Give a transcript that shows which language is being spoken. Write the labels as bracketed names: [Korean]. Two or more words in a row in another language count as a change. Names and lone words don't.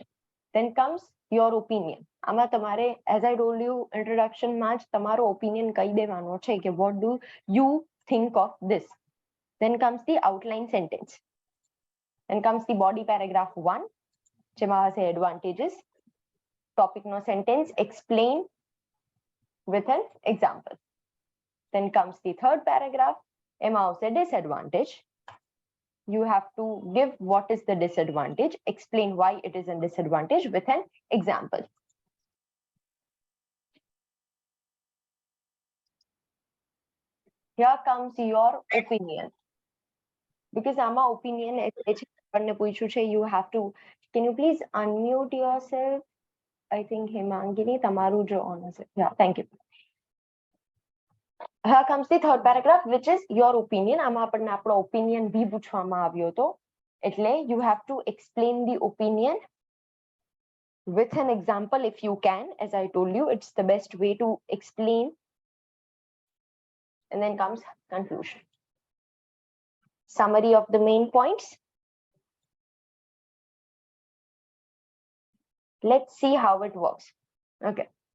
[English] Then comes your opinion. [Gujarati] આમાં તમારે, [English] as I told you, [Gujarati] ઇન્ટ્રોડક્શન મેચ તમારો ઓપિનિયન કંઈ દેવાનો છે કે [English] what do you think of this? Then comes the outline sentence. Then comes the body paragraph 1, [Gujarati] જેમાં સે [English] advantages. Topic no sentence, explain with an example. Then comes the third paragraph, [Gujarati] એમાં આવશે disadvantage. [English] You have to give what is the disadvantage, explain why it is a disadvantage with an example. Here comes your opinion. [Gujarati] Because આમાં opinion આપણને પૂછ્યું છે, [English] you have to, can you please unmute yourself? I think [Gujarati] હેમાંગીની તમારું જો on હશે. [English] Yeah, thank you. Here comes the third paragraph, which is your opinion. [Gujarati] આમાં આપણને આપણો opinion બી પૂછવામાં આવ્યો હતો, એટલે [English] you have to explain the opinion with an example if you can. As I told you, it's the best way to explain. And then comes conclusion. Summary of the main points. Let's see how it works. Okay.